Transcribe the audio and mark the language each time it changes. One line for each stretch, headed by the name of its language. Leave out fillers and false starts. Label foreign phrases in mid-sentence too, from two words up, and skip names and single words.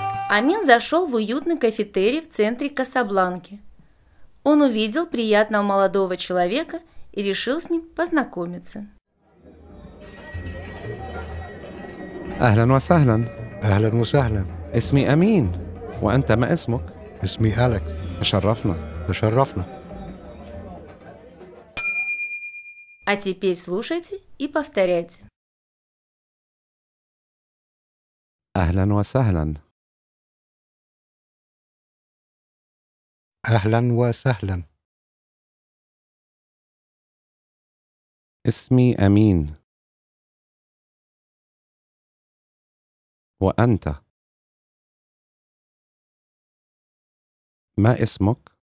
Russian: Амин зашел в уютный кафетерий в центре Касабланки. Он увидел приятного молодого человека и решил с ним познакомиться.
Arabic: أهلا وسهلا. أهلا وسهلا. اسمي أمين، وأنت ما اسمك؟ اسمي أليكس. تشرفنا. تشرفنا.
Russian: А теперь слушайте и повторяйте.
Arabic: أهلا وسهلا. أهلا وسهلا. اسمي أمين، وأنت ما اسمك؟